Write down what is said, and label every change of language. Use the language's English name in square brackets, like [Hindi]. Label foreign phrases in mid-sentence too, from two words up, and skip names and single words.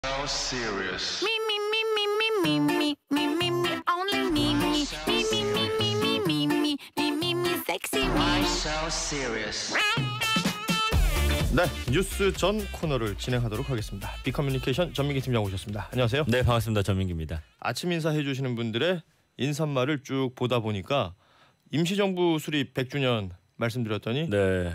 [English] So serious. Me, me, me, me, me, me, me, me, me, me, only me, me, me, me, me, me, me, me, me, me, me, me, sexy Why me. so serious? [Korean] 네, 뉴스 전 코너를 진행하도록 하겠습니다. 빅커뮤니케이션 전민기 팀장 오셨습니다. 안녕하세요. 네, 반갑습니다. 전민기입니다. 아침 인사해 주시는 분들의 인사말을 쭉 보다 보니까 임시정부 수립 100주년 말씀드렸더니 네.